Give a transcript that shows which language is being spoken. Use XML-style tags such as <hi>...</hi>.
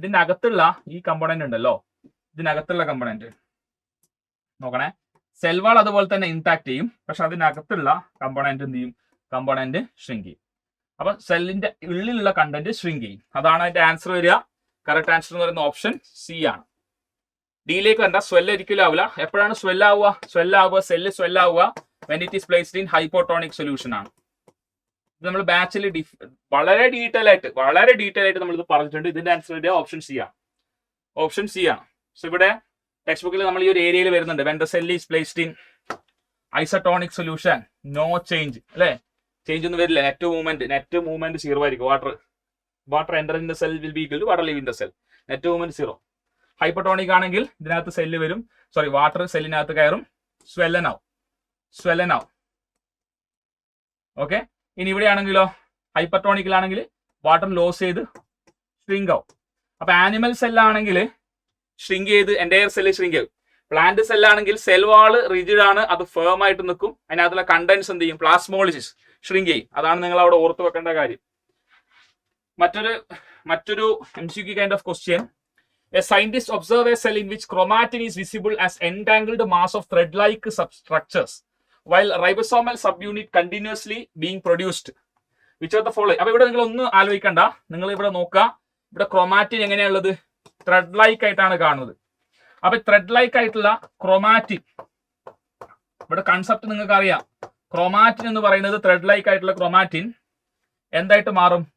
<ml>ഇതിന്റെ അകത്തുള്ള ഈ കമ്പോണന്റ് ഉണ്ടല്ലോ, ഇതിനകത്തുള്ള കമ്പോണന്റ് നോക്കണേ. സെൽ വാൾ അതുപോലെ തന്നെ ഇൻടാക്ട് ചെയ്യും, പക്ഷെ അതിനകത്തുള്ള കമ്പോണന്റ് എന്ത് ചെയ്യും? കമ്പോണന്റ് ഷ്രിങ്ക് ചെയ്യും. അപ്പൊ സെല്ലിന്റെ ഉള്ളിലുള്ള കണ്ടന്റ് ഷ്രിങ്ക് ചെയ്യും. അതാണ് അതിന്റെ ആൻസർ വരിക. കറക്റ്റ് ആൻസർ എന്ന് പറയുന്ന ഓപ്ഷൻ സി ആണ്. ഡിയിലേക്ക് വരണ്ട. സ്വെല്ല് ഒരിക്കലും ആവില്ല. എപ്പോഴാണ് സ്വെല്ലാവുക? Cell സ്വെല്ലാവുക</ml> <en>when it is placed in hypotonic solution</en> <ml>ആണ്. ഇത് നമ്മൾ ബാച്ചിൽ വളരെ ഡീറ്റെയിൽ ആയിട്ട് നമ്മൾ ഇത് പറഞ്ഞിട്ടുണ്ട്. ഇതിന്റെ ആൻസർ വരിക ഓപ്ഷൻ സി ആണ്. ഓപ്ഷൻ സി ആണ്. സോ ഇവിടെ ടെക്സ്റ്റ് ബുക്കിൽ നമ്മൾ ഈ ഒരു ഏരിയയിൽ വരുന്നുണ്ട്.</ml> <en>when the cell is placed in isotonic solution no change, അല്ലെ?</en> <ml>ചേഞ്ച് ഒന്നും വരില്ല. നെറ്റ് മൂവ്മെന്റ് 0 ആയിരിക്കും. Water enter in the cell will be equal to water leave in the cell. Net movement 0. Hypertonic ആണെങ്കിൽ ഇതിനകത്ത് സെല്ല് വരും, water സെല്ലിനകത്ത് കയറും, സ്വെല്ലൻ ആവും. Okay. ഇനി ഇവിടെ ആണെങ്കിലോ, ഹൈപ്പർട്ടോണിക്കിലാണെങ്കിൽ വാട്ടർ ലോസ് ചെയ്ത് ഷ്രിങ്ക് ആവും. അപ്പൊ ആനിമൽ സെല്ലാണെങ്കിൽ ഷ്രിങ്ക് ചെയ്ത് എൻ്റയർ സെല്ല് ഷ്രിങ്ക് ആവും. പ്ലാന്റ് സെല്ലാണെങ്കിൽ സെൽ വാള് റിജിഡ് ആണ്, അത് ഫേം ആയിട്ട് നിൽക്കും. അതിനകത്തുള്ള കണ്ടൻസ് എന്ത് ചെയ്യും? പ്ലാസ്മോളിസിസ് ഷ്രിങ്ക് ചെയ്യും. അതാണ് നിങ്ങൾ അവിടെ ഓർത്ത് വെക്കേണ്ട കാര്യം. മറ്റൊരു MCQ kind of question.</ml> <en>A scientist observe a cell in which chromatin is visible as entangled mass of thread-like substructures, while ribosomal subunit continuously being produced. Which are the following?</en> <ml>അപ്പൊ ഇവിടെ നിങ്ങൾ ഒന്നും ആലോചിക്കണ്ട. നിങ്ങൾ ഇവിടെ നോക്കുക. ഇവിടെ ക്രോമാറ്റിൻ എങ്ങനെയുള്ളത്? ത്രെഡ് ലൈക്ക് ആയിട്ടാണ് കാണുന്നത്. അപ്പൊ ത്രെഡ് ലൈക്ക് ആയിട്ടുള്ള ക്രോമാറ്റിൻ, ഇവിടെ കൺസെപ്റ്റ് നിങ്ങൾക്ക് അറിയാം. ക്രോമാറ്റിൻ എന്ന് പറയുന്നത് ത്രെഡ് ലൈക്ക് ആയിട്ടുള്ള ക്രോമാറ്റിൻ എന്തായിട്ട് മാറും?</ml>